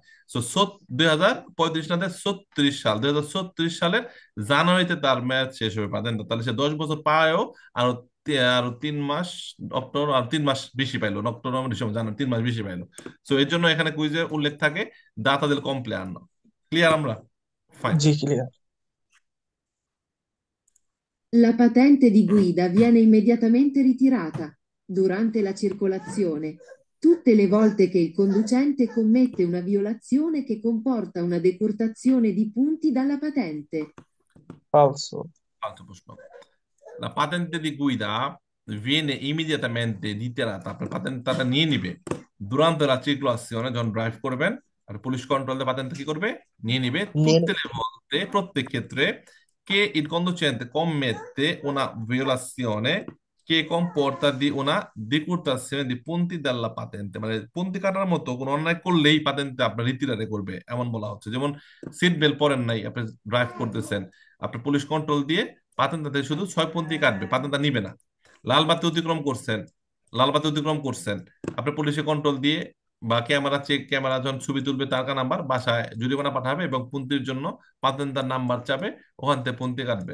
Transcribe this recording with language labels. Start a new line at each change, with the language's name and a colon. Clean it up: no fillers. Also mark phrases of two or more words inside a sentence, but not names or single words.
Bangla: তো 2035 না, 36 সাল, 2036 সালের জানুয়ারিতে তার মেয়াদ শেষ হবে পাতেন্তা। তাহলে সে 10 বছর পায়ও, আরো আরো 3 মাস, অক্টোবর আর 3 মাস বেশি পাইলো, অক্টোবর নভেম্বর ডিসেম্বর জানুয়ারি 3 মাস বেশি পাইলো। তো এর জন্য এখানে কুইজে উল্লেখ থাকে
Italian: data del compleanno.
Bangla: ক্লিয়ার আমরা? ফাইন। জি ক্লিয়ার।
Italian: La patente di guida viene immediatamente ritirata durante la circolazione, tutte le volte che il conducente commette una violazione che comporta una decurtazione di punti dalla patente.
Bangla: ফালসো।
Italian: Altro প্রশ্ন। La patente di guida viene immediatamente dichiarata,
Bangla: আপনার পাতেন্টটা নিয়ে নিবে
Italian: durante la circolazione,
Bangla: যখন ড্রাইভ করবেন। আর পুলিশ কন্ট্রোল পাতেন্ট কি করবে, নিয়ে নিবে নিয়ে।
Italian: tutte le volte,
Bangla: প্রত্যেক ক্ষেত্রে,
Italian: che il conducente commette una violazione che comporta di una decurtazione di punti dalla patente,
Bangla: মানে punti কাটার মতো কোনো অন্যায় করলেই পাতেন্টে আপনার রিতিরারে করবে, এমন বলা হচ্ছে। যেমন সিট বেল্ট পরেন নাই, আপনি ড্রাইভ করতেছেন, আপনার পুলিশ কন্ট্রোল দিয়ে পাতেন্টা থেকে শুধু 6 পন্থী কাটবে, পাতেন্টা নিবে না। লাল বাতি অতিক্রম করছেন, লাল বাতি অতিক্রম করছেন, আপনি পুলিশে কন্ট্রোল দিয়ে বা ক্যামেরা চেক, ক্যামেরা যখন ছবি তুলবে তার নাম্বার বাসায় জরিমানা পাঠাবে, এবং পন্থীর জন্য পাতেন্টার নাম্বার চাবে, ওখান থেকে পন্থী কাটবে।